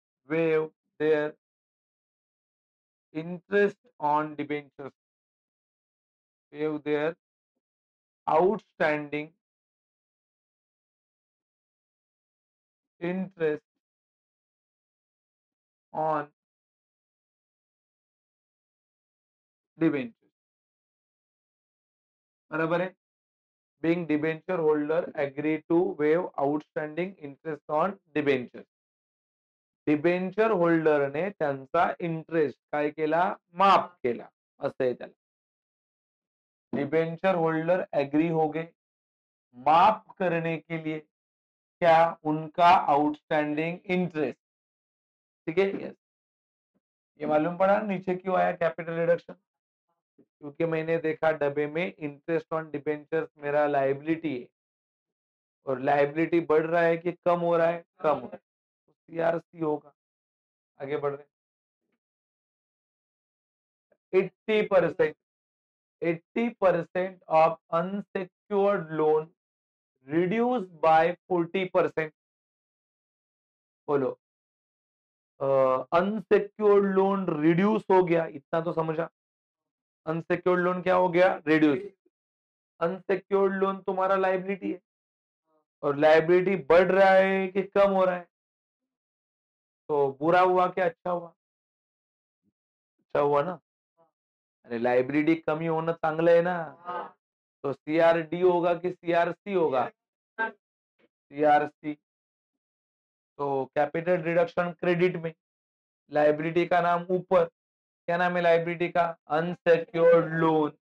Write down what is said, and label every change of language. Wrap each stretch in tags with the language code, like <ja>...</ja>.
<en>waive their interest on debentures, waive their outstanding interest on debentures</en> <hi>बराबर है।</hi> <en>being debenture holder agree to waive outstanding interest on debentures।</en> <mr>Debenture होल्डरने त्यांचा interest काय केला माफ केला असं आहे त्याला।</mr> <hi>डिबेंचर होल्डर एग्री हो गए माफ करने के लिए क्या उनका आउटस्टैंडिंग इंटरेस्ट। ठीक है यस। ये मालूम पड़ा नीचे क्यों आया कैपिटल रिडक्शन। क्योंकि मैंने देखा डब्बे में इंटरेस्ट ऑन डिबेंचर्स मेरा लाइबिलिटी है और लाइबिलिटी बढ़ रहा है कि कम हो रहा है कम हो रहा है तो सीआरसी होगा। आगे बढ़ रहे</hi> <en>80% 80% of unsecured loan reduce by 40%।</en> <hi>बोलो अनसिक्योर्ड लोन रिड्यूस हो गया इतना तो समझा। अनसिक्योर्ड लोन क्या हो गया रिड्यूस। अनसिक्योर्ड लोन तुम्हारा लाइबिलिटी है और लाइबिलिटी बढ़ रहा है कि कम हो रहा है। तो बुरा हुआ क्या अच्छा हुआ। अच्छा हुआ ना।</hi> <mr>अरे लाइबिलिटी कमी होणं चांगलं आहे ना।</mr> <hi>तो सीआरडी होगा कि सीआरसी होगा सीआरसी। तो कैपिटल रिडक्शन क्रेडिट में लाइबिलिटी का नाम ऊपर क्या नाम है लाइबिलिटी का अनसिक्योर्ड लोन।</hi>